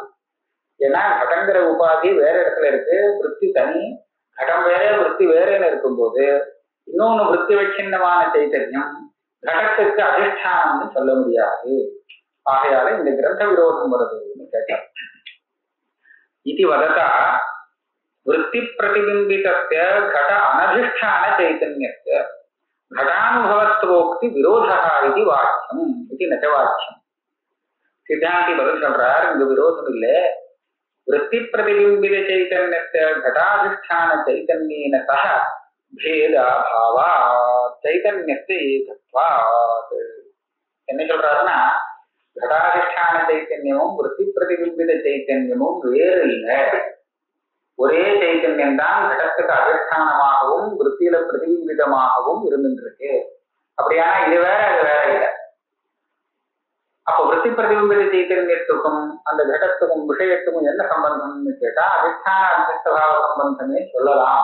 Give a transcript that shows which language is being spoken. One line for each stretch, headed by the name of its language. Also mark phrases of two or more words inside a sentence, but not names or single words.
Tamil: ஏன்னா கடங்கிற உபாதி வேற இடத்துல இருக்கு, விருத்தி தனி, கடம் வேற விருத்தி வேறன்னு இருக்கும்போது இன்னொன்னு விருத்தி வச்சின்னமான சைத்தன்யம் கடத்துக்கு அதிஷ்டானம்னு சொல்ல முடியாது. ஆகையால இந்த கிரந்த விரோதம் வருதுன்னு கேட்டார்.
Sanskrit: இது वदता वृत्ति प्रतिबिम्बितस्य घट अनधिष्ठान चैतन्यस्य घटानुभवत्वोक्ति विरोधः इति वाक्यम इति नच वाक्यम.
Tamil: सिद्धांति பதில் சொல்றார், இங்க விரோதம் இல்லை.
Sanskrit: वृत्ति प्रतिबिंबित चैतन्यस्य घटाधिष्ठान चैतन्येन सह भेदाभावात् चैतन्यस्य एकत्वात्.
Tamil: என்ன சொல்றாருன்னா,
Sanskrit: घटाधिष्ठान चैतन्यமும் वृत्ति प्रतिबिंबित चैतन्यமும்
Tamil: வேறு இல்லை. ஒரே சைத்தன்யம் தான் கடத்துக்கு அதிஷ்டானமாகவும் விருத்தியில பிரதிபிம்பிதமாகவும் இருந்துருக்கு. அப்படியானா இது வேற அது வேற இல்லை. அப்ப விருத்தி பிரதிபிம்பித சைத்தன்யத்துக்கும் அந்த கடத்துக்கும் விஷயத்துக்கும் என்ன சம்பந்தம்னு கேட்டா அதிஷ்டான அத்தியஸ்தபாவ சம்பந்தமே சொல்லலாம்.